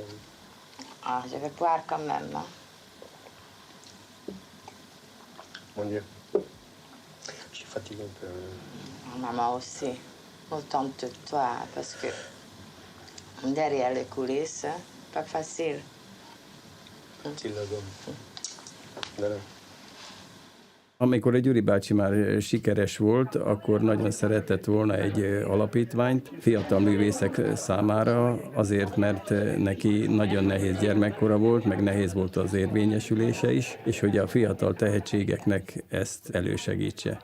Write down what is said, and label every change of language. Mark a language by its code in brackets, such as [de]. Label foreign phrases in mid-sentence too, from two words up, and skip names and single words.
[fr] Ah, je vais boire quand même. Hein. Mon Dieu. Je suis fatigué un peu. Maman aussi. Autant de toi, parce que derrière les coulisses, pas facile. [hu] Till a gombot. De nem. Amikor a Gyuri bácsi már sikeres volt, akkor nagyon szeretett volna egy alapítványt fiatal művészek számára, azért, mert neki nagyon nehéz gyermekkora volt, meg nehéz volt az érvényesülése is, és hogy a fiatal tehetségeknek ezt elősegítse.